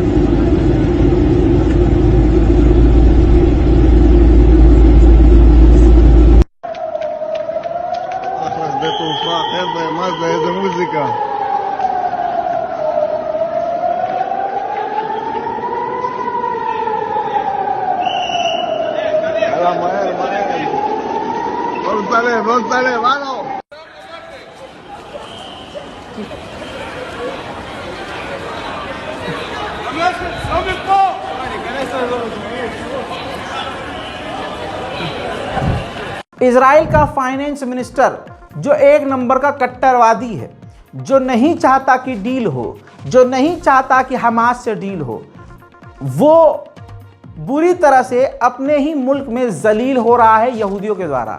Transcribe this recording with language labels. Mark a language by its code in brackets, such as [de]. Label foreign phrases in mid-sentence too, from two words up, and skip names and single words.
[he] אחלה שדה תעופה, חבר'ה, מה זה, איזה מוזיקה. יאללה, מהר. לא לצלם, הלו. [hi] इजराइल का [en] finance minister [hi] जो एक नंबर का कट्टरवादी है, जो नहीं चाहता कि डील हो, जो नहीं चाहता कि हमास से डील हो, वो बुरी तरह से अपने ही मुल्क में जलील हो रहा है यहूदियों के द्वारा।